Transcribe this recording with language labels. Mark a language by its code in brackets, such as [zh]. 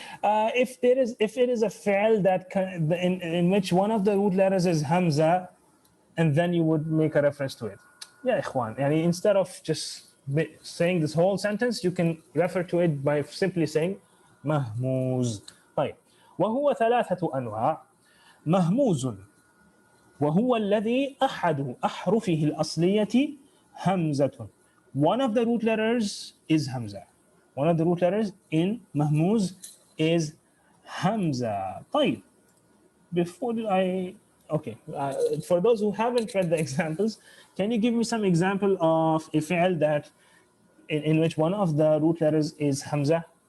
[en] If it is a fi'l that in which one of the root letters is hamza, and then you would make a reference to it. Yeah, ikhwan. And instead of just saying this whole sentence, you can refer to it by simply saying mahmuz. [ar] طيب. وهو ثلاثة أنواع. مهموز وهو الذي أحد أحرفه الأصلية همزة. [en] One of the root letters is hamza. One of the root letters in mahmuz is hamza. [ar] طيب. [en] Before I okay, for those who haven't read the examples, can you give me some example of a fi'l that in which one of the root letters is hamza?